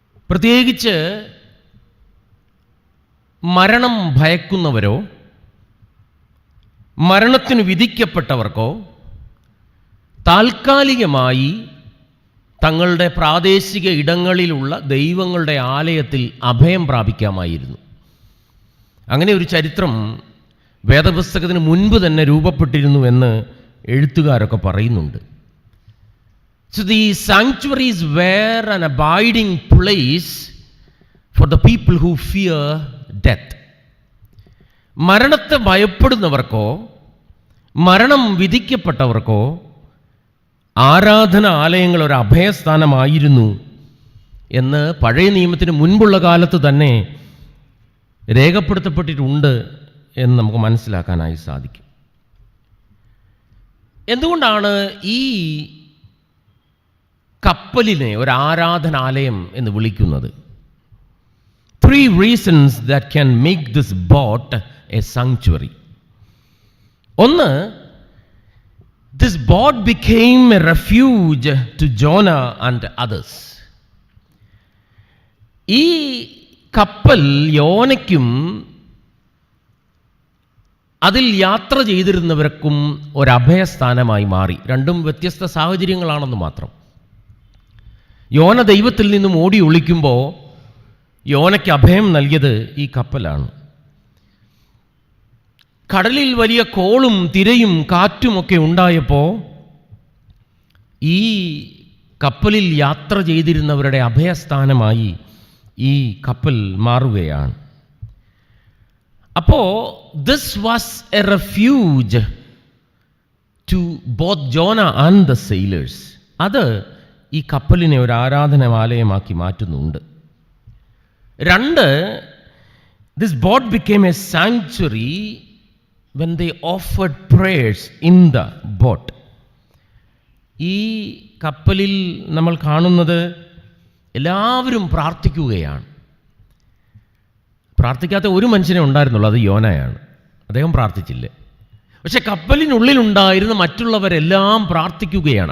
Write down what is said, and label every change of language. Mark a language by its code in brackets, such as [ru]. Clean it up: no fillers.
[ml] പ്രത്യേകിച്ച് മരണം ഭയക്കുന്നവരോ മരണത്തിന് വിധിക്കപ്പെട്ടവർക്കോ താൽക്കാലികമായി തങ്ങളുടെ പ്രാദേശിക ഇടങ്ങളിലുള്ള ദൈവങ്ങളുടെ ആലയത്തിൽ അഭയം പ്രാപിക്കാമായിരുന്നു. അങ്ങനെ ഒരു ചരിത്രം വേദപുസ്തകത്തിന് മുൻപ് തന്നെ രൂപപ്പെട്ടിരുന്നു എന്ന് എഴുത്തുകാരൊക്കെ പറയുന്നുണ്ട്. [en] So the sanctuaries were an abiding place for the people who fear death. [ml] മരണത്തെ ഭയപ്പെടുന്നവർക്കോ മരണം വിധിക്കപ്പെട്ടവർക്കോ ആരാധനാലയങ്ങൾ ഒരു അഭയസ്ഥാനമായിരുന്നു എന്ന് പഴയ നിയമത്തിന് മുൻപുള്ള കാലത്ത് തന്നെ രേഖപ്പെടുത്തപ്പെട്ടിട്ടുണ്ട് എന്ന് നമുക്ക് മനസ്സിലാക്കാനായി സാധിക്കും. എന്തുകൊണ്ടാണ് ഈ കപ്പലിനെ ഒരു ആരാധനാലയം എന്ന് വിളിക്കുന്നത്? [en] 3 reasons that can make this boat a sanctuary. [ml] ഒന്ന്, [en] this boat became a refuge to Jonah and others. [ml] ഈ കപ്പൽ യോനയ്ക്കും അതിൽ യാത്ര ചെയ്തിരുന്നവർക്കും ഒരഭയസ്ഥാനമായി മാറി. രണ്ടും വ്യത്യസ്ത സാഹചര്യങ്ങളാണെന്ന് മാത്രം. യോന ദൈവത്തിൽ നിന്നും ഓടി ഒളിക്കുമ്പോൾ യോനയ്ക്ക് അഭയം നൽകിയത് ഈ കപ്പലാണ്. കടലിൽ വലിയ കോളും തിരയും കാറ്റുമൊക്കെ ഉണ്ടായപ്പോൾ ഈ കപ്പലിൽ യാത്ര ചെയ്തിരുന്നവരുടെ അഭയസ്ഥാനമായി ഈ കപ്പൽ മാറുകയാണ്. [en] അപ്പോൾ this was a refuge to both Jonah and the sailors. [ml] അത് ഈ കപ്പലിനെ ഒരു ആരാധനാലയമാക്കി മാറ്റുന്നുണ്ട്. [en] 2, this boat became a sanctuary when they offered prayers in the boat. [ml] ഈ കപ്പലിൽ നമ്മൾ കാണുന്നത് എല്ലാവരും പ്രാർത്ഥിക്കുകയാണ്. പ്രാർത്ഥിക്കാത്ത ഒരു മനുഷ്യനെ ഉണ്ടായിരുന്നുള്ളൂ, അത് യോനയാണ്. അദ്ദേഹം പ്രാർത്ഥിച്ചില്ല. പക്ഷെ കപ്പലിനുള്ളിലുണ്ടായിരുന്ന മറ്റുള്ളവരെല്ലാം പ്രാർത്ഥിക്കുകയാണ്.